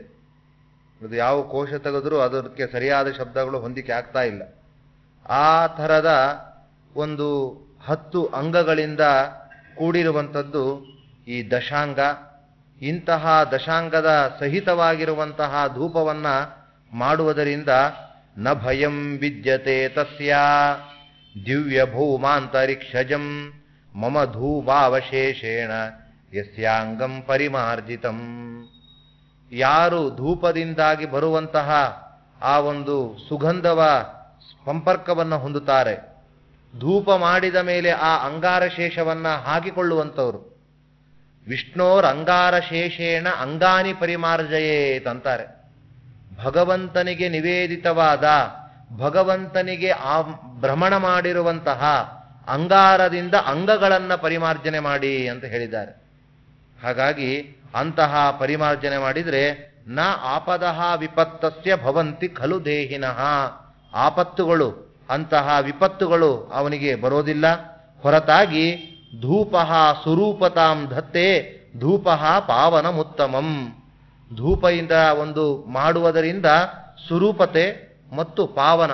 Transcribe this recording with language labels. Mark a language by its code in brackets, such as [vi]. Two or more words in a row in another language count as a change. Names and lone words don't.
[kn] ಅದು ಯಾವ ಕೋಶ ತೆಗೆದ್ರೂ ಅದಕ್ಕೆ ಸರಿಯಾದ ಶಬ್ದಗಳು ಹೊಂದಿಕೆ ಆಗ್ತಾ ಇಲ್ಲ. ಆ ಥರದ ಒಂದು 10 ಅಂಗಗಳಿಂದ ಕೂಡಿರುವಂಥದ್ದು ಈ ದಶಾಂಗ. ಇಂತಹ ದಶಾಂಗದ ಸಹಿತವಾಗಿರುವಂತಹ ಧೂಪವನ್ನ ಮಾಡುವುದರಿಂದ [sa] ನ ಭಯಂ ವಿದ್ಯತೆ ತಸ್ಯ ದಿವ್ಯ ಭೌಮಾಂತರಿಕ್ಷಜಂ ಮಮ ಧೂಪಾವಶೇಷೇಣ ಯಸ್ಯಾಂಗಂ ಪರಿಮಾರ್ಜಿತಂ. [kn] ಯಾರು ಧೂಪದಿಂದಾಗಿ ಬರುವಂತಹ ಆ ಒಂದು ಸುಗಂಧವ ಸಂಪರ್ಕವನ್ನು ಹೊಂದುತ್ತಾರೆ. ಧೂಪ ಮಾಡಿದ ಮೇಲೆ ಆ ಅಂಗಾರ ಶೇಷವನ್ನ ಹಾಕಿಕೊಳ್ಳುವಂಥವ್ರು. [sa] ವಿಷ್ಣೋರ್ ಅಂಗಾರ ಶೇಷೇಣ ಅಂಗಾನಿ ಪರಿಮಾರ್ಜಯೇತ್ ಅಂತಾರೆ. [kn] ಭಗವಂತನಿಗೆ ನಿವೇದಿತವಾದ, ಭಗವಂತನಿಗೆ ಆ ಭ್ರಮಣ ಮಾಡಿರುವಂತಹ ಅಂಗಾರದಿಂದ ಅಂಗಗಳನ್ನು ಪರಿಮಾರ್ಜನೆ ಮಾಡಿ ಅಂತ ಹೇಳಿದ್ದಾರೆ. ಹಾಗಾಗಿ ಅಂತಹ ಪರಿಮಾರ್ಜನೆ ಮಾಡಿದರೆ [sa] ನ ಆಪದಃ ವಿಪತ್ತಸ್ಯ ಭವಂತಿ ಖಲು ದೇಹಿನಃ, [kn] ಆಪತ್ತುಗಳು ಅಂತಹ ವಿಪತ್ತುಗಳು ಅವನಿಗೆ ಬರೋದಿಲ್ಲ. ಹೊರತಾಗಿ [sa] ಧೂಪಃ ಸುರೂಪತಾಂ ಧತ್ತೆ ಧೂಪಃ ಪಾವನಮುತ್ತಮಂ, [kn] ಧೂಪದಿಂದ ಒಂದು ಮಾಡುವುದರಿಂದ ಸುರೂಪತೆ ಮತ್ತು ಪಾವನ.